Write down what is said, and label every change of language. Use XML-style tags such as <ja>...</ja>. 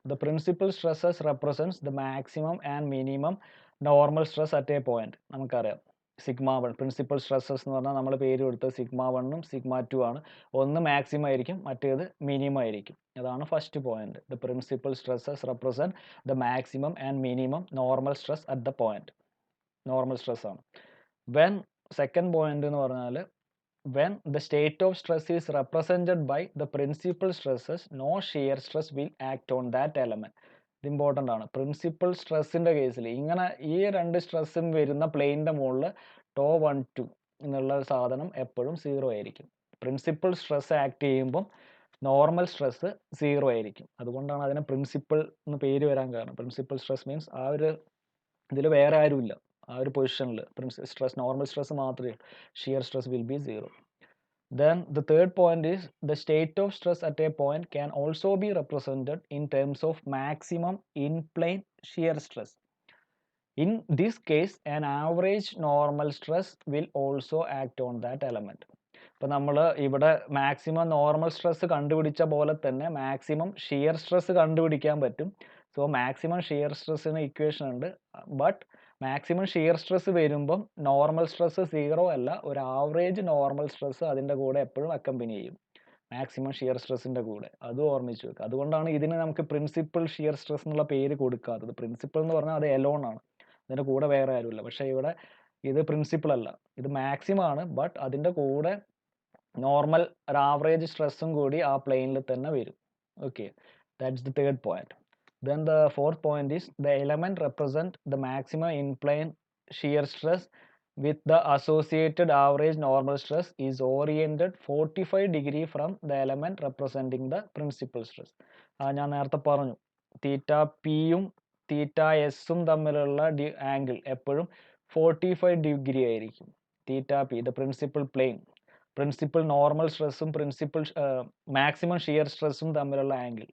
<en>The principal stresses represents the maximum and minimum normal stress at a point.</en> <ml>നമുക്കറിയാം sigma 1 principal stresses എന്ന് പറഞ്ഞാൽ നമ്മൾ പേര് കൊടുത്തത് സിഗ്മ 1ഉം സിഗ്മ 2 ആണ്. ഒന്ന് മാക്സിമം ആയിരിക്കും, മറ്റേത് മിനിമം ആയിരിക്കും. അതാണ് first point.</ml> <en>The principal stresses represent the maximum and minimum normal stress at the point.</en> <ml>Normal stress ആണ്.</ml> <en>when second point</en> <ml>എന്ന് പറഞ്ഞാൽ</ml> <en>when the state of stress is represented by the principal stresses, no shear stress will act on that element.</en> <ml>ഇത് important ആണ്. Principal സ്ട്രെസ്സിൻ്റെ കേസിൽ ഇങ്ങനെ ഈ രണ്ട് സ്ട്രെസ്സും വരുന്ന പ്ലെയിനിൻ്റെ മുകളിൽ ടോ 1 2 എന്നുള്ള സാധനം എപ്പോഴും 0 ആയിരിക്കും. പ്രിൻസിപ്പൽ സ്ട്രെസ് ആക്ട് ചെയ്യുമ്പം നോർമൽ സ്ട്രെസ് 0 ആയിരിക്കും. അതുകൊണ്ടാണ് അതിന് പ്രിൻസിപ്പൽ എന്ന് പേര് വരാൻ കാരണം. പ്രിൻസിപ്പൽ സ്ട്രെസ് മീൻസ് ആ ഒരു ഇതിൽ വേറെ ആരുമില്ല, ആ ഒരു പൊസിഷനിൽ സ്ട്രെസ് നോർമൽ സ്ട്രെസ് മാത്രമേ,</ml> <en>Shear stress will be 0. Then the third point is the state of stress at a point can also be represented in terms of maximum in plane shear stress. In this case, an average normal stress will also act on that element.</en> <ml>ഇപ്പോൾ നമ്മൾ ഇവിടെ maximum normal stress കണ്ടുപിടിച്ച പോലെ തന്നെ maximum shear stress കണ്ടുപിടിക്കാൻ പറ്റും. So maximum shear സ്ട്രെസ്സിന് equation ഉണ്ട്. But maximum shear stress വരുമ്പം നോർമൽ സ്ട്രെസ് 0 അല്ല, ഒരു ആവറേജ് നോർമൽ സ്ട്രെസ് അതിൻ്റെ കൂടെ എപ്പോഴും അക്കമ്പനി ചെയ്യും, മാക്സിമം ഷിയർ സ്ട്രെസ്സിൻ്റെ കൂടെ. അത് ഓർമ്മിച്ച് വെക്കുക. അതുകൊണ്ടാണ് ഇതിന് നമുക്ക് പ്രിൻസിപ്പൽ ഷിയർ സ്ട്രെസ് എന്നുള്ള പേര് കൊടുക്കാത്തത്. പ്രിൻസിപ്പൽ എന്ന് പറഞ്ഞാൽ അത് എലോൺ ആണ്, അതിൻ്റെ കൂടെ വേറെ ആരുമില്ല. പക്ഷേ ഇവിടെ ഇത് പ്രിൻസിപ്പൽ അല്ല, ഇത് മാക്സിമം ആണ്. ബട്ട് അതിൻ്റെ കൂടെ നോർമൽ ഒരു ആവറേജ് സ്ട്രെസ്സും കൂടി ആ പ്ലെയിനിൽ തന്നെ വരും.</ml> <en>Okay, that's the third point. Then the fourth point is the element represent the maximum in plane shear stress with the associated average normal stress is oriented 45 degree from the element representing the principal stress.</en> <ml>ഞാൻ നേരത്തെ പറഞ്ഞു തീറ്റ പിയും തീറ്റ എസും തമ്മിലുള്ള angle എപ്പോഴും 45 degree ആയിരിക്കും. Theta P</ml> <en>the principal plane,</en> <ml>principal normal സ്ട്രെസ്സും principal maximum shear സ്ട്രെസ്സും തമ്മിലുള്ള ആംഗിൾ.</ml>